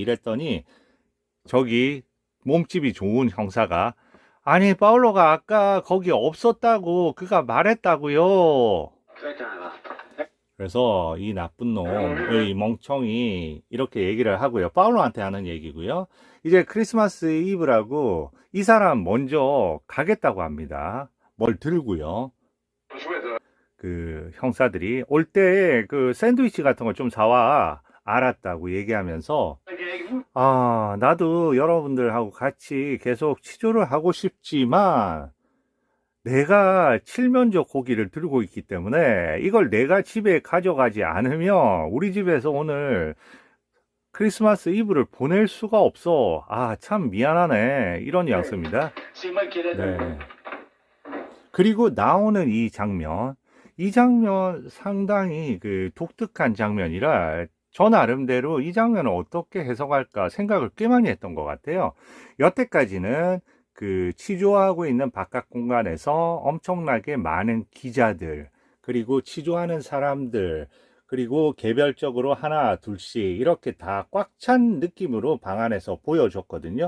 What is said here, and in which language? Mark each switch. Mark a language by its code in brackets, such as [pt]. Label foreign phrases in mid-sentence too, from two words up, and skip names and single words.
[ko] 이랬더니 저기 몸집이 좋은 형사가 아니 파울로가 아까 거기 없었다고 그가 말했다고요. [fr] Crétin, va. [ko] 그래서 이 나쁜 놈, 이 멍청이 이렇게 얘기를 하고요. 파울로한테 하는 얘기고요. 이제 크리스마스 이브라고 이 사람 먼저 가겠다고 합니다. 뭘 들고요. [fr] Chouette, hein. [ko] 그 형사들이 올 때 그 샌드위치 같은 거 좀 사와. 알았다고 얘기하면서, 나도 여러분들하고 같이 계속 치조를 하고 싶지만 내가 칠면조 고기를 들고 있기 때문에 이걸 내가 집에 가져가지 않으면 우리 집에서 오늘 크리스마스 이브를 보낼 수가 없어. 참 미안하네. 이런 뉘앙스입니다. [fr] C'est moi qui ai la [ko] 네. 그리고 나오는 이 장면 상당히 그 독특한 장면이라 저 나름대로 이 장면을 어떻게 해석할까 생각을 꽤 많이 했던 것 같아요. 여태까지는 그 치조하고 있는 바깥 공간에서 엄청나게 많은 기자들, 그리고 치조하는 사람들, 그리고 개별적으로 하나, 둘씩 이렇게 다 꽉 찬 느낌으로 방 안에서 보여줬거든요.